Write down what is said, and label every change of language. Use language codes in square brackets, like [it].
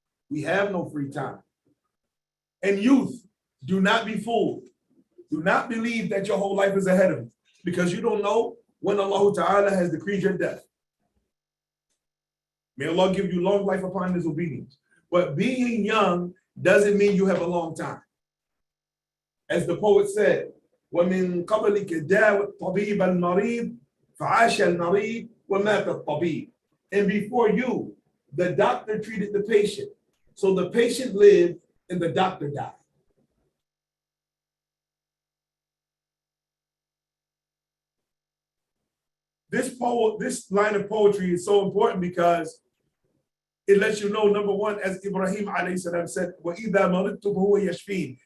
[en] We have no free time. And youth, do not be fooled. Do not believe that your whole life is ahead of you, because you don't know when Allah Ta'ala has decreed your death. May Allah give you long life upon His obedience. But being young doesn't mean you have a long time. As the poet said, [ar] وَمِن قَبْلِكَ دَاوَ الطَّبِيبَ الْمَرِيض فَعَاشَ الْمَرِيض وَمَاتَ الطَّبِيبُ. [en] And before you, the doctor treated the patient. So the patient lived and the doctor died. This line of poetry is so important because it lets you know, number one, as Ibrahim alayhi salam said, [ar] وَإِذَا مَرِضْتُ فَهُوَ يَشْفِينِ.